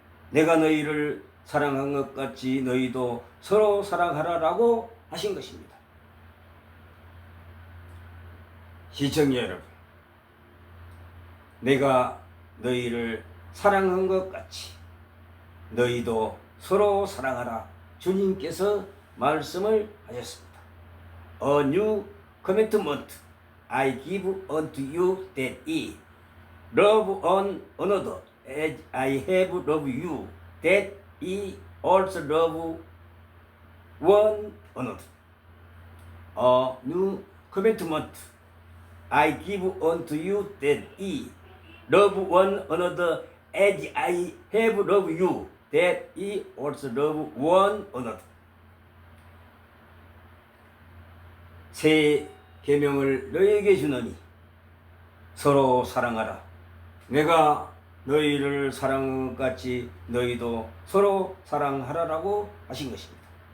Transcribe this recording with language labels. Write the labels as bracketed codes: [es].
[ko] 내가 너희를 사랑한 것 같이 너희도 서로 사랑하라 라고 하신 것입니다. 시청자 여러분, 내가 너희를 사랑한 것 같이 너희도 서로 사랑하라 주님께서 말씀을 하셨습니다. [en] A new commandment I give unto you, that ye love one another as I have loved you, that ye also love one another. A new commandment I give unto you, that ye love one another as I have loved you, that ye also love one another. [ko] 새 계명을 너희에게 주노니 서로 사랑하라. 내가 너희를 사랑한 것 같이 너희도 서로 사랑하라라고 하신 것입니다.